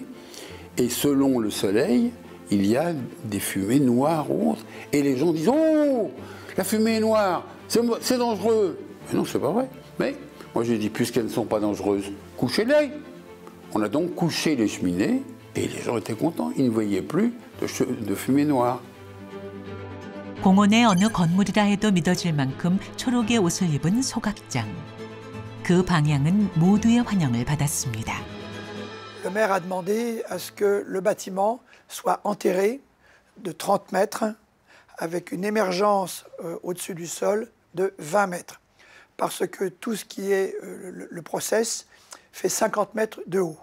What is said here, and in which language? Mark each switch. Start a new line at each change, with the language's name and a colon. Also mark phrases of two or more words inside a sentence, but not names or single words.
French: Et selon le soleil, il y a des fumées noires ou autres. Et les gens disent, oh, la fumée est noire, c'est dangereux. Mais non, c'est pas vrai. Mais moi, j'ai dit, puisqu'elles ne sont pas dangereuses, couchez-les. On a donc couché les cheminées et les gens étaient contents. Ils ne voyaient plus de fumée noire.
Korean: 공원의 어느 건물이라 해도 믿어질 만큼 초록의 옷을 입은 소각장. 그 방향은 모두의 환영을 받았습니다.
French: Le maire a demandé à ce que le bâtiment soit enterré de 30 mètres avec une émergence au-dessus du sol de 20 mètres. Parce que tout ce qui est le process fait 50 mètres de haut.